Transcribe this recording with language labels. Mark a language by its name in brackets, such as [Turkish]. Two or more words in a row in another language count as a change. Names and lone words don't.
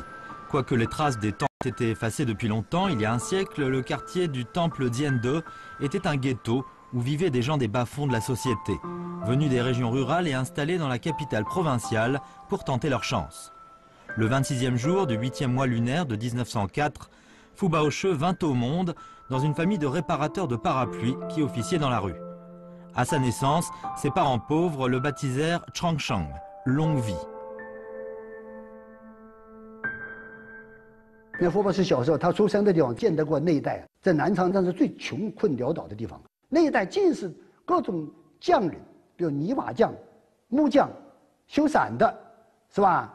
[French] Quoique les traces des temples aient été effacées depuis longtemps, il y a un siècle, le quartier du temple Diende était un ghetto où vivaient des gens des bas-fonds de la société, venus des régions rurales et installés dans la capitale provinciale pour tenter leur chance. Le 26e jour du 8e mois lunaire de 1904, Fu Baoshi vint au monde dans une famille de réparateurs de parapluies qui officiaient dans la rue. À sa naissance, ses parents pauvres le baptisèrent Changsheng, longue vie. [Chinese] 那傅博士小时候，他出生的地方见得过那一带，在南昌那是最穷困潦倒的地方。那一带尽是各种匠人，比如泥瓦匠、木匠、修伞的，是吧？